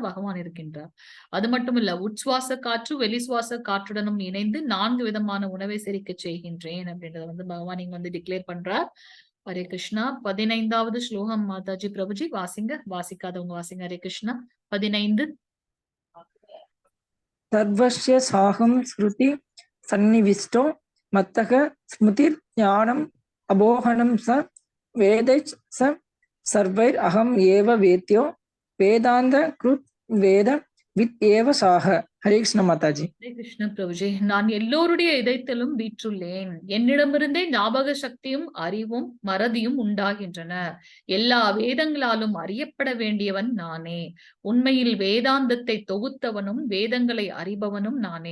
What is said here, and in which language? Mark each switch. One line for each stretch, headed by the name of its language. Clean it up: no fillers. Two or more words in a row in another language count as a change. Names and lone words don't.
Tamil: பகவான் இருக்கின்றார். அது மட்டும் இல்ல, உச்சுவாச காற்று வெளி சுவாச காற்றுடனும் இணைந்து 4 விதமான உணவை செரிக்க செய்கின்றேன் அப்படின்றத வந்து பகவான் இங்க வந்து டிக்ளேர் பண்றார். ஹரே கிருஷ்ணா. 15வது ஸ்லோகம்
Hindi: माताजी प्रभुजी
Tamil: வாசிங்க. வாசிக்காதவங்க வாசிங்க. ஹரே கிருஷ்ணா. 15.
Sanskrit: सर्वस्य साहं स्मृति सन्निविष्टो मत्तः स्मृतिर् ज्ञानम् अबोहनं स वेदैः स सर्वैर् अहम् एव वेद्यो वेदान्त कृत् वेद वित् एव साह. हरे कृष्ण माताजी.
Tamil: ஹரே கிருஷ்ண பிரபுஜி. நான் எல்லோருடைய இதயத்திலும் வீற்றுள்ளேன். என்னிடமிருந்தே ஞாபக சக்தியும் அறிவும் மறதியும் உண்டாகின்றன. எல்லா வேதங்களாலும் அறியப்பட வேண்டியவன் நானே. உண்மையில் வேதாந்தத்தை தொகுத்தவனும் வேதங்களை அறிபவனும் நானே.